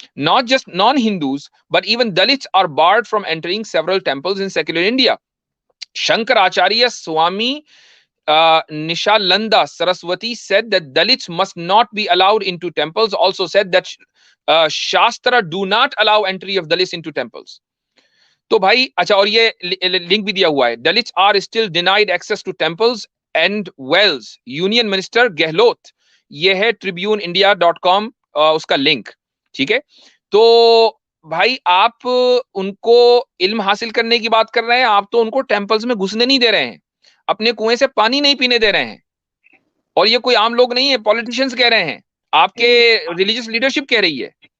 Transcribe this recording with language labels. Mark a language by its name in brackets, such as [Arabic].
[English] Not just non-Hindus, but even Dalits are barred from entering several temples in secular India. Shankaracharya Swami Nishalanda Saraswati said that Dalits must not be allowed into temples. Also said that Shastra do not allow entry of Dalits into temples. [Hindi] तो भाई अच्छा, और ये link भी दिया हुआ है. [English] Dalits are still denied access to temples and wells. Union Minister Gehlot, [Hindi] ये है tribuneindia.com उसका लिंक, ठीक है। तो भाई आप उनको इल्म हासिल करने की बात कर रहे हैं, आप तो उनको टेम्पल्स में घुसने नहीं दे रहे हैं, अपने कुएं से पानी नहीं पीने दे रहे हैं। और ये कोई आम लोग नहीं है, पॉलिटिशियंस कह रहे हैं, आपके रिलीजियस लीडरशिप कह रही है।